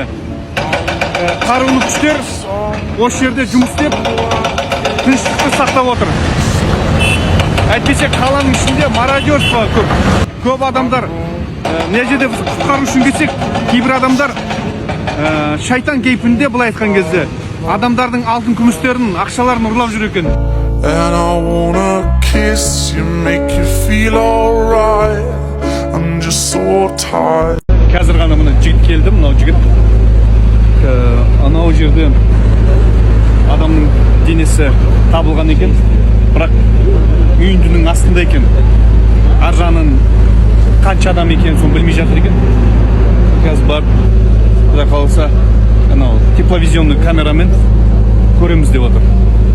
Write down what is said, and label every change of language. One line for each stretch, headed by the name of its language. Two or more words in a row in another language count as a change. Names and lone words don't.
Kazakh: Қарулы күштер осы жерде жұмыс істеп тыныштықты сақтап отыр. Әйтпесе қаланың ішінде мародерство көп адамдар. Мына жерде біз құтқару үшін келсек, кейбір адамдар шайтан кейпінде, былай айтқан кезде адамдардың алтын күмістерін, ақшаларын ұрлап жүр екен.
English: And I wanna kiss you, make you feel alright. I'm just so tired.
Kazakh: Қазір ғана мына жігіт келді, мынау жігіт. Анау жерде адамның денесі табылған екен. Бірақ үйіндінің астында екен. Аржанын қанша адам екен, соны білмей жатыр екен. Қазір барып, құдай қаласа, анау тепловизионный камерамен көреміз деп отыр.